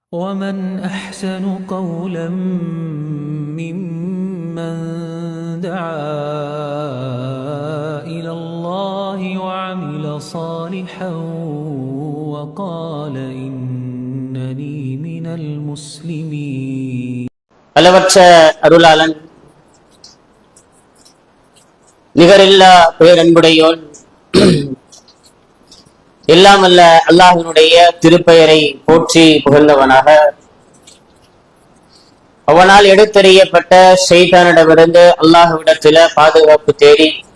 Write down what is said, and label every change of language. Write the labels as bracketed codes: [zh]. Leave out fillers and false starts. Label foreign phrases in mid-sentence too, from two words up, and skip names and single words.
[ar] ومن أحسن قولا ممن دعا إلى الله وعمل صالحا وقال إنني من المسلمين. [ta] அளவற்ற அருளாளன் நிகரில்லா பேரன்புடையோன் எல்லாம் அல்ல அல்லாஹ்வினுடைய திருப்பெயரை போற்றி புகழ்ந்தவனாக அவனால் எடுத்தறியப்பட்ட ஷைத்தானிடமிருந்து அல்லாஹ்விடத்தில பாதுகாப்பு தேடி